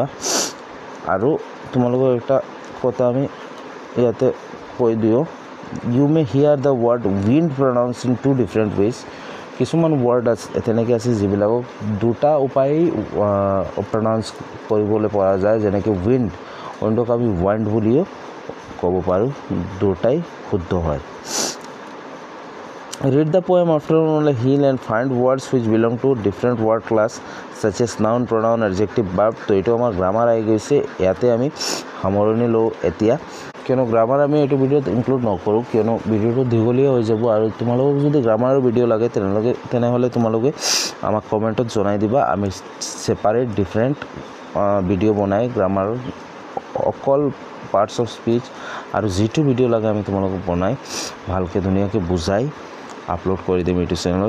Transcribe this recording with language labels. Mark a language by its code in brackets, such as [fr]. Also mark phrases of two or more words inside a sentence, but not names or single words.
[as] আৰু তোমালোকৰ এটা কথা আমি ইয়াতে কৈ দিওঁ, [en] you may hear the word wind pronounced in two different ways. [as] কিছুমান ৱৰ্ড আছে তেনেকৈ আছে যিবিলাকক দুটা উপায়েই প্ৰনাউন্স কৰিবলৈ পৰা যায়। যেনেকৈ উইণ্ডক আমি ৱাইণ্ড বুলিও ক'ব পাৰোঁ, দুটাই শুদ্ধ হয়। [en] Read the poem after only heal and find words which belong to different word class such as noun, pronoun, adjective, verb. [as] তো এইটো আমাৰ গ্ৰামাৰ আহি গৈছে, ইয়াতে আমি সামৰণি লওঁ এতিয়া। কিয়নো গ্ৰামাৰ আমি এইটো ভিডিঅ'ত ইনক্লুড নকৰোঁ, কিয়নো ভিডিঅ'টো দীঘলীয়া হৈ যাব। আৰু তোমালোকক যদি গ্ৰামাৰৰ ভিডিঅ' লাগে তেনেহ'লে তোমালোকে আমাক কমেণ্টত জনাই দিবা। আমি [en] separate different video' [as] বনাই গ্ৰামাৰৰ অকল [en] parts of speech [as] আৰু যিটো ভিডিঅ' লাগে আমি তোমালোকক বনাই ভালকৈ ধুনীয়াকৈ বুজাই আপলোড কৰি দিম এইটো চেনেলত।